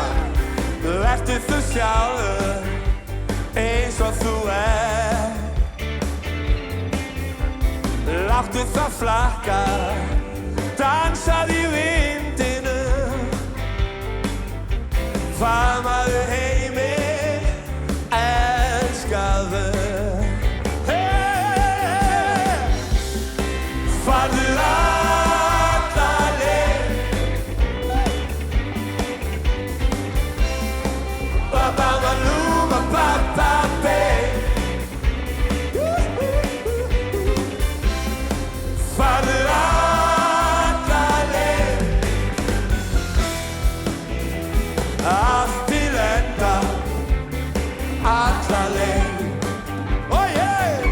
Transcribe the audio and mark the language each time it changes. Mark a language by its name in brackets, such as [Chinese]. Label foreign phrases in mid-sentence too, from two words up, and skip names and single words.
[Icelandic] Vertu þú sjálfur, eins og þú Láttu það flakka, dansað í vindinum. Faðmaðu heiminn, elskaðu. Farðu alla leið. Ba-ba-ba-loo, ba-ba-ba-bay. Farðu alla leið. Allt til enda, alla leið. [English] Oh yeah!